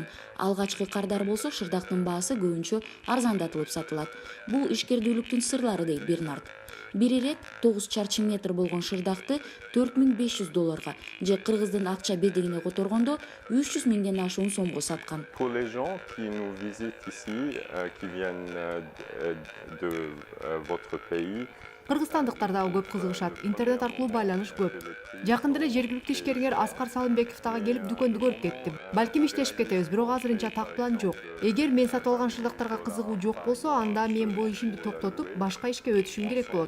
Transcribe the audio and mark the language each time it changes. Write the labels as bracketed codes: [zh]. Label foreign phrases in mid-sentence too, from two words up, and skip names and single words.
[ky] Алгачкы кардар болсо шырдактын баасы көбүнчө арзандатылып сатылат. Бул ишкердүүлүктүн сырлары дейт Бернард. Бир ирет 9 чарчы метр болгон шырдакты $4500 же кыргыздын акча бедигине которгондо 300 000ден ашуун сомго саткан. [fr] Pour les gens qui nous visitent ici, qui viennent de votre pays, [ky] Кыргызстандыктар дагы көп кызыгышат. Интернет аркылуу байланыш көп. Жакында эле жергиликтүү ишкергер Аскар Салымбеков дагы келип дүкөндү көрүп кетти. Балким иштешип кетебиз, бирок азырынча так план жок. Эгер мен сатып алган шырдактарга кызыгуу жок болсо, анда мен бул ишимди токтотуп, башка ишке өтүшүм керек болот.